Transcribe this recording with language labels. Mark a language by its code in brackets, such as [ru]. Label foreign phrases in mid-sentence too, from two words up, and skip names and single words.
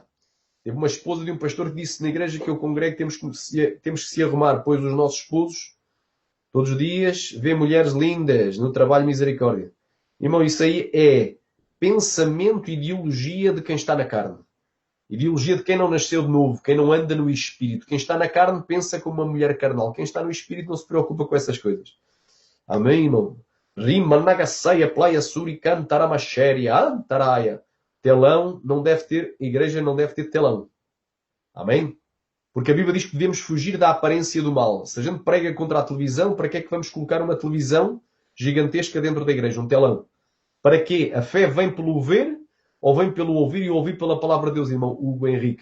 [pt] Teve uma esposa de um pastor que disse na igreja que eu congrego temos que se arrumar, pois os nossos esposos, todos os dias, vê mulheres lindas no trabalho misericórdia. Irmão, isso aí é pensamento e ideologia de quem está na carne. Ideologia de quem não nasceu de novo, quem não anda no espírito. Quem está na carne pensa como uma mulher carnal. Quem está no espírito não se preocupa com essas coisas. Amém, irmão? Rima nagaceia playa surican taramachéria antaraia. Telão não deve ter, a igreja não deve ter telão. Amém? Porque a Bíblia diz que devemos fugir da aparência do mal. Se a gente prega contra a televisão, para que é que vamos colocar uma televisão gigantesca dentro da igreja? Um telão. Para quê? A fé vem pelo ver ou vem pelo ouvir e ouvir pela palavra de Deus, irmão Hugo Henrique?